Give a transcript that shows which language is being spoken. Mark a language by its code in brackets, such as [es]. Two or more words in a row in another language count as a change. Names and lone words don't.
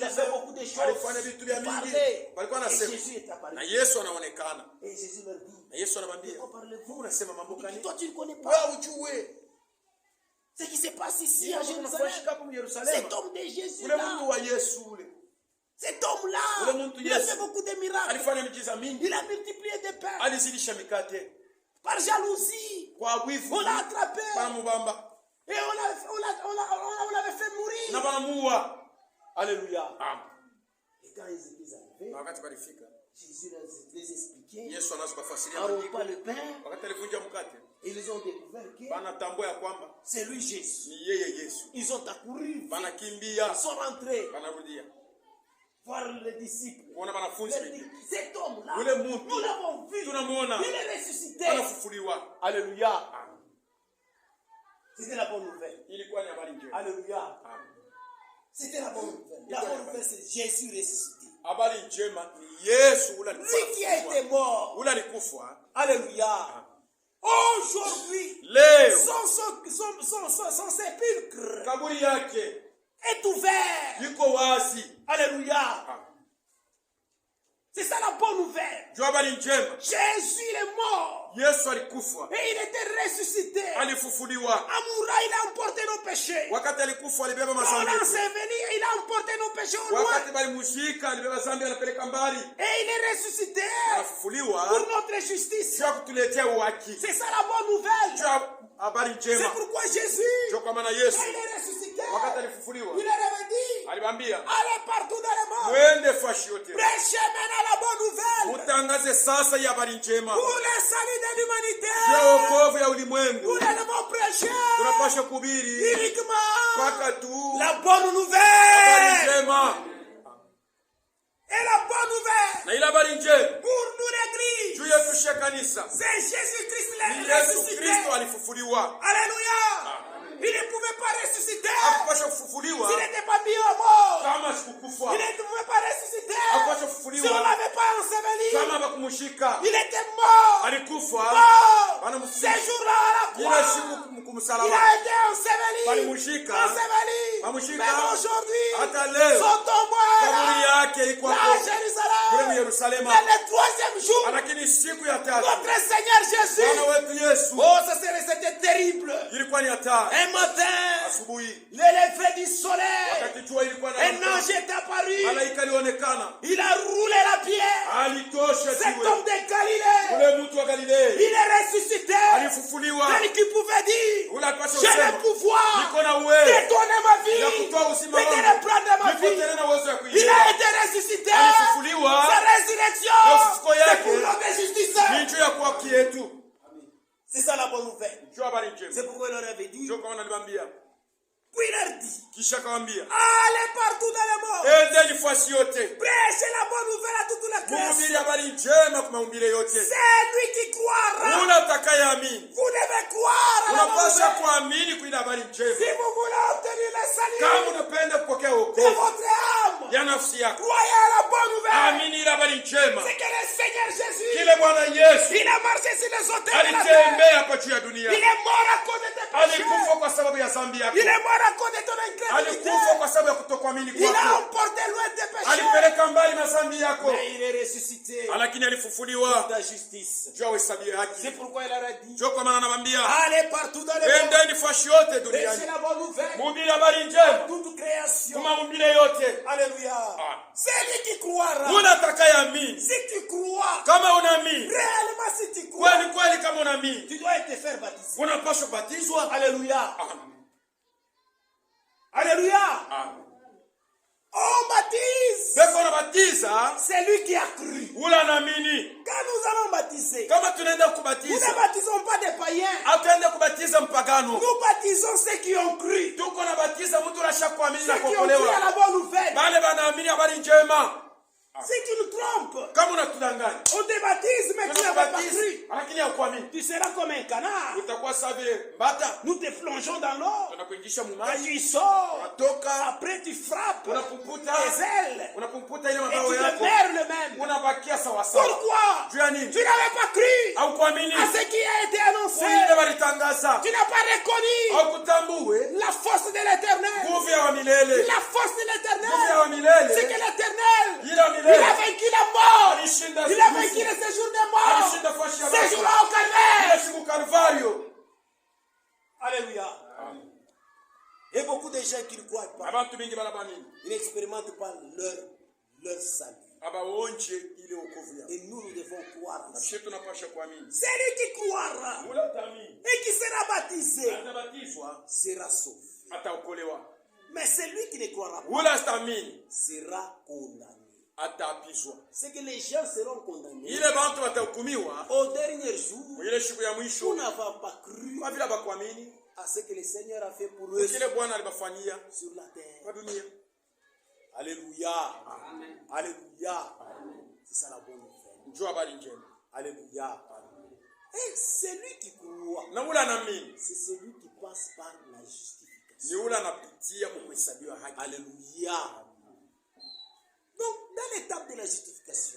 [sw] miujiza, [fr] fait beaucoup de choses. [sw] alifanya vitu vya [fr] Il [sw] mingi. [fr] parlait. [sw] Walikuwa [fr] Et [sw] wanasema [fr] Jésus est apparu. [sw] na Yesu anaonekana. [fr] Et Jésus leur dit, [sw] Na Yesu [fr] de [sw] anamwambia, [fr] quoi parlez-vous? [sw] "Wewe unasema mambo gani? [fr] Toi, tu ne connais pas [sw] Wewe ujue. [fr] ce qui se passe ici à Jérusalem. [sw] Unafashika hapo Yerusalemu. [fr] Cet homme de Jésus [sw] Ule [fr] là, [sw] mtu wa Yesu ule. [fr] cet homme-là, [sw] Ule mtu [fr] il a [sw] Yesu. [fr] fait beaucoup de miracles. [sw] Alifanya miujiza mingi. [fr] Il a multiplié des pains. [sw] Alizidisha mikate. [fr] Par jalousie, [sw] Kwa wivu. [fr] on l'a attrapé. [sw] Para mubamba. [fr] Et on l'avait fait [sw] Na [fr] mourir. [sw] banamuua. [fr] Alléluia. Amen. Et quand ils étaient arrivés, [sw] Na wakati balifika, [fr] Jésus les expliquait. [sw] Yesu anaanza kufasiria [fr] En [sw] maandiko. [fr] rompant le pain, [sw] Wakati alivunja mkate, [fr] ils ont découvert que [sw] banatambua ya kwamba [fr] c'est lui Jésus. [sw] ni yeye Yesu. [fr] Ils ont accouru. [sw] Banakimbia, [fr] Ils sont rentrés. [sw] banarudia. [fr] voir les disciples. [sw] kuona wanafunzi wengine. [fr] Cet homme-là, [sw] Ule mtu [fr] nous l'avons vu. [sw] tunamuona [fr] Il est ressuscité. [sw] anafufuliwa. [fr] Alléluia. C'était la bonne nouvelle. [sw] Ilikuwa ni habari njema. [fr] Alléluia. Amen. C'était la bonne nouvelle. La bonne nouvelle, c'est Jésus ressuscité. [sw] Habari njema ni Yesu ule [fr] Lui qui a été mort. [sw] ule alikufa. [fr] Alléluia. Aujourd'hui, [sw] Leo [fr] son sépulcre [sw] kaburi yake [fr] est ouvert. [sw] yuko wazi. [fr] Alléluia. C'est ça la bonne nouvelle. [sw] Jua habari njema. [fr] Jésus il est mort. [sw] Yesu alikufa. [fr] Et il était ressuscité. [sw] Alifufuliwa. [fr] Amoura, il a emporté nos péchés. [sw] Wakati alikufa alibeba [fr] Quand [sw] mazambi. [fr] l'enseveli, il a emporté nos péchés au loin. [sw] Wakati balimushika alibeba zambi anapeleka mbali. [fr] Et il est ressuscité [sw] Anafufuliwa [fr] pour notre justice. [sw] sio kutuletea uhaki. [fr] C'est ça la bonne nouvelle. [sw] Jua habari [fr] C'est [sw] njema. [fr] pourquoi Jésus, [sw] Jua kwa maana [fr] quand [sw] Yesu [fr] il est ressuscité, [sw] wakati alifufuliwa [fr] il avait dit, [sw] alibambia [fr] allez partout dans le monde. [sw] mwende fashi yote. [fr] Prêchez maintenant la bonne nouvelle [sw] Mutangaze sasa hii habari njema. [fr] pour le salut de l'humanité. [sw] Sio wokovu ya ulimwengu. [fr] Nous devons prêcher [sw] Tunapaswa kuhubiri [fr] uniquement [sw] mpaka tu [fr] la bonne [sw] habari [fr] nouvelle. [sw] njema. [fr] Et la bonne nouvelle [sw] Na ile habari njema [fr] pour nous l'église, [sw] juu yetu shia kanisa [fr] c'est Jésus-Christ [sw] ni [fr] le [sw] Yesu [fr] ressuscité. [sw] Kristo alifufuliwa. [fr] Alléluia. Il ne pouvait pas ressusciter [sw] Hakupaswa [fr] s'il [sw] kufufuliwa [fr] n'était pas mis au mort. [sw] kama sikukufa. [fr] Il ne pouvait pas ressusciter [sw] Hakupaswa [fr] si on ne [sw] kufufuliwa [fr] l'avait pas enseveli. [sw] kama bakumushika. [fr] Il était mort. [sw] Alikufa [fr] Mort. [sw] Wanamfufulia. [fr] Ces jours-là à la [sw] ile [fr] croix, [sw] siku [fr] il [sw] kumsalaba. [fr] a été enseveli. [sw] Walimushika. [fr] Enseveli. [sw] Wamushika. [fr] Mais aujourd'hui, [sw] Hata leo [fr] son tombeau est [sw] kaburi [fr] là. [sw] yake iko [fr] Là à [sw] hapo kule [fr] Jérusalem. [sw] Yerusalema. [fr] Mais le troisième jour, [sw] Lakini siku ya tatu [fr] notre Seigneur Jésus. [sw] Bwana wetu Yesu [fr] Oh, c'était terrible. [sw] ilikuwa ni hatari. [fr] Un matin, [sw] Asubuhi [fr] le lever du soleil, [sw] wakati jua ilikuwa [fr] un [sw] na [fr] ange est apparu. [sw] malaika alionekana, [fr] Il a roulé la pierre. [sw] alitosha [fr] Cet [sw] jiwe. [fr] homme de Galilée, [sw] Ule mtu wa Galilei [fr] il est ressuscité. [sw] alifufuliwa. [fr] Celui qui pouvait dire, [sw] Ule alipaswa [fr] j'ai [sw] kusema [fr] le pouvoir [sw] niko na [fr] de [sw] uwezo [fr] donner ma [sw] ya [fr] vie, [sw] kutoa [fr] de [sw] uzima [fr] te [sw] wangu, [fr] reprendre ma [sw] niko [fr] vie. [sw] tena na uwezo ya [fr] Il [sw] kuilinda. [fr] a été ressuscité. [sw] Alifufuliwa. [fr] Sa résurrection, [sw] Ufufuko [fr] c'est [sw] yake [fr] pour notre justice. [sw] ni juu ya kuwa haki yetu. [fr] C'est ça la bonne nouvelle. [sw] Jua habari njema. [fr] C'est pourquoi il leur avait dit. [sw] Jua kama naliwaambia. [fr] Puis il leur dit, [sw] Kisha kawaambia, [fr] allez partout dans le monde. [sw] endeni fasi yote. [fr] Prêchez la bonne nouvelle à toute la [sw] Mhubiri [fr] création. [sw] habari njema kwa maumbile yote. [fr] C'est lui qui croira. [sw] Ule atakayeamini [fr] Vous devez croire à la bonne [sw] unapaswa [fr] nouvelle. [sw] kuamini kwa ile habari njema. [fr] Si vous voulez obtenir le salut [sw] Kama unapenda kupokea [fr] de [sw] wokovu [fr] votre âme, [sw] ya nafsi yako, [fr] croyez à la bonne nouvelle. [sw] amini ile habari njema. [fr] C'est que le Seigneur Jésus, [sw] Kile Bwana Yesu [fr] il a marché sur les autels de la terre. [sw] alitembea hapa juu ya dunia, [fr] Il est mort à cause de tes péchés. [sw] alikufa kwa sababu ya dhambi yako, [fr] Il est mort à cause de ton incrédulité. [sw] alikufa kwa sababu ya kutokuamini [fr] Il a [sw] kwako, [fr] emporté loin tes péchés. [sw] alipeleka mbali na dhambi yako, [fr] Mais il est ressuscité [sw] lakini alifufuliwa [fr] ta justice. [sw] juu ya uhesabie [fr] C'est [sw] haki. [fr] pourquoi il a dit, [sw] Ndio kwa maana anawaambia [fr] allez partout dans le monde. [sw] endeni fashi yote [fr] Prêchez [sw] duniani, [fr] la bonne nouvelle. [sw] mhubiri habari njema [fr] Toute création. [sw] kwa maumbile yote. [fr] Alléluia. Ah. C'est lui qui croira. [sw] Ule atakayeamini, [fr] Si tu crois, [sw] kama unaamini [fr] réellement si tu crois, [sw] kweli kweli, kama unaamini [fr] tu dois te faire baptiser. [sw] unapaswa kubatizwa. [fr] Alléluia. Amen. Alléluia. Amen. On baptise [sw] Beko unabatiza [fr] celui qui a cru. [sw] ule anaamini. [fr] Quand nous allons baptiser, [sw] Kama tunaenda [fr] nous [sw] kubatiza, [fr] ne baptisons pas des païens. [sw] hatuende kubatiza mpagano, [fr] Nous baptisons ceux qui ont cru. [sw] tuko nabatiza mtu anasha kuamini na [fr] Ceux qui ont cru à [sw] kuokolewa, [fr] la bonne nouvelle. [sw] bale banaamini habari njema. [fr] Si tu nous trompes, [sw] Kama unatudanganya [fr] on te baptise, mais tu n'as pas [sw] tunakubatiza, [fr] cru. [sw] lakini haukuamini, [fr] Tu seras comme un canard. [sw] utakuwa sawa vile mbata. [fr] Nous te plongeons dans l'eau. [sw] Tunakuingisha [fr] Quand [sw] mumaji, [fr] tu sors, [sw] unatoka [fr] après tu frappes [sw] unapumputa, [fr] les ailes. [sw] unapumputa ile [fr] Et [sw] mabao [fr] tu [sw] yako, [fr] demeures le même. [sw] unabakia sawa sawa. [fr] Pourquoi? [sw] Juu ya nini? [fr] Tu n'avais pas cru [sw] Haukuamini [fr] à ce qui a été annoncé. [sw] ile walitangaza, [fr] Tu n'as pas reconnu [sw] haukutambue [fr] la force de l'éternel. [sw] nguvu ya wa milele. [fr] La force de [sw] Nguvu ya wa [fr] l'éternel, c'est que [sw] milele, [fr] l'éternel, [sw] ile wa [fr] il a [sw] milele [fr] vaincu la mort. [sw] alishinda [fr] Il a [sw] siku, [fr] vaincu le séjour des morts. [sw] alishinda fashi ya [fr] Ces [sw] maji, [fr] jours-là au calvaire. [sw] ile siku Kalvario. [fr] Alléluia. Et beaucoup de gens qui ne croient pas, [sw] Abantu bingi banabanini [fr] ils n'expérimentent pas leur salut. [sw] abaonje ile wokovu yao. [fr] Et nous devons croire en ça. [sw] Sisi tunapasha kuamini. [fr] Celui qui croira [sw] Ule utamini [fr] et qui sera baptisé [sw] atabatizwa, [fr] sera sauvé. [sw] ataokolewa. [fr] Mais celui qui ne croira pas [sw] Ule asitamini [fr] sera condamné. [sw] ataapizwa. [fr] C'est que les gens seront condamnés [sw] Ile bantu watahukumiwa [fr] au dernier jour. [sw] ile siku ya [fr] Tout [sw] mwisho [fr] n'avons pas cru [sw] kwa vile bakuamini [fr] à ce que le Seigneur a fait pour eux [sw] kile Bwana alibafanyia [fr] sur la terre. [sw] kwa dunia. [fr] Alléluia. Alléluia. C'est ça la bonne nouvelle. [sw] Njoo habari njema. [fr] Alléluia. Et celui qui croit, [sw] Na ule anaamini [fr] c'est celui qui passe par la justification. [sw] ni ule anapitia kwa kuhesabiwa haki. [fr] Alléluia. Donc, dans l'étape de la justification,